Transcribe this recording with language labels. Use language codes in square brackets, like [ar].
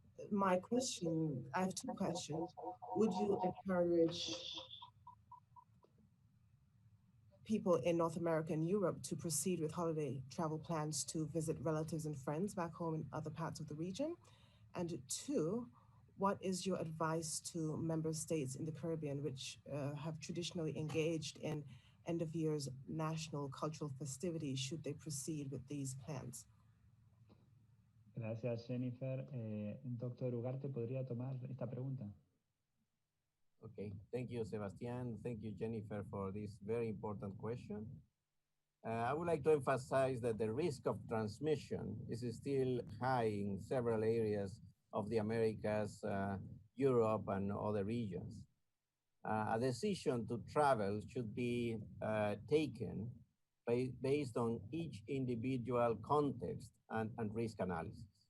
[en] My question, I have two questions. Would you encourage people in North America and Europe to proceed with holiday travel plans to visit relatives and friends back home in other parts of the region? And two, what is your advice to member states in the Caribbean which have traditionally engaged in end of year's national cultural festivities? Should they proceed with these plans? [es] Gracias, Jennifer. Doctor Ugarte, ¿podría tomar esta pregunta? [en] Okay, thank you, Sebastián. Thank you, Jennifer, for this very important question. I would like to emphasize that the risk of transmission is still high in several areas of the Americas, Europe and other regions. A decision to travel should be taken based on each individual context and risk analysis.